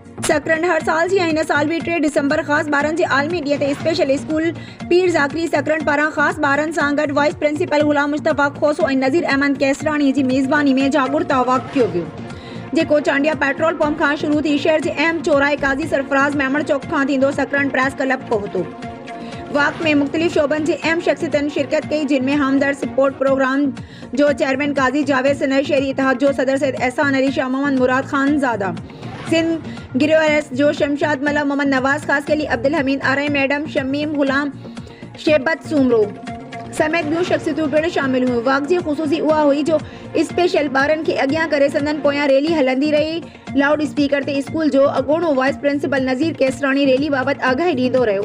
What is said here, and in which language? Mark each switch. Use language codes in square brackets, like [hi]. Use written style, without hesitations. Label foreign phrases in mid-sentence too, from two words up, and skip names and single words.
[sd] सकरन हर साल जी हिन साल भी 3 डिसंबर ख़ास ॿारनि जे आलमी ॾींहं ते स्पेशल स्कूल पीर ज़ाकरी सकरन पारां ख़ास ॿारनि सां गॾु [en] vice principal [sd] ग़ुलाम मुस्तफ़ा खोसो ऐं नज़ीर अहमद कैसरानी जी मेज़बानी में जागरूकता वाक कयो वियो, जेको चांडिया पेट्रोल पंप खां शुरू थी शहर जे अहम चौराहे काज़ी सरफराज़ मेमण चौक खां थींदो सकरन प्रेस क्लब पहुतो। वाक में मुख्तलिफ शोबन के अहम शख्सियतन शिरकत कई, जिनमें हमदर्द सपोर्ट प्रोग्राम जो चेयरमैन काजी जावेद सनई, शहरी इत्तेहाद जो सदर सैयद एहसान अली शाह, मोहम्मद मुराद खान ज़ादा, सिंध गिरोएस जो शमशाद मल्ला, मोहम्मद नवाज खास के लिए अब्दुल हमीद आरई, मैडम शमीम गुलाम शेबत सुमरो समेत ॿियूं शख्सियतूं पिणु शामिल हुयूं। वाक जी ख़ुसूसी उहा हुई जो स्पेशल ॿारनि खे अॻियां करे संदन पोयां रैली हलंदी रही। [en] loud speaker [sd] ते स्कूल जो अॻूणो [en] vice principal [sd] नज़ीर कैसरानी रैली बाबति आगाही ॾींदो रहियो।